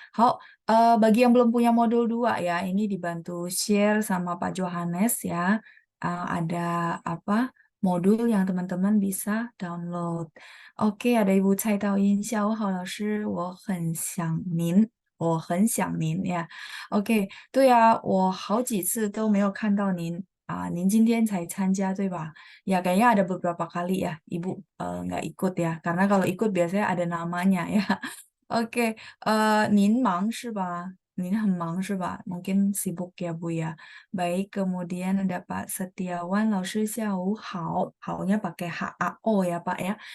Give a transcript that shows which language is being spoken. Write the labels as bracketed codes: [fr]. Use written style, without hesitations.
[id] 好, bagi yang belum punya modul 2 ya, ini dibantu share sama Pak Johannes ya. ada apa modul yang teman-teman bisa download. [zh] Oke, [id] ada Ibu [zh] Cai Taoyin, 下午好，老师，我很想您呀。 OK，对呀，我好几次都没有看到您啊，您今天才参加对吧？ [id] Ya kayaknya ada beberapa kali ya Ibu nggak ikut ya, karena kalau ikut biasanya ada namanya ya. [zh] Oke, 您忙是吧？您很忙是吧？ [id] Mungkin sibuk ya Bu ya. Baik, kemudian ada Pak Setiawan, [zh] 老师下午好， [id] 好nya pakai HAO ya Pak ya.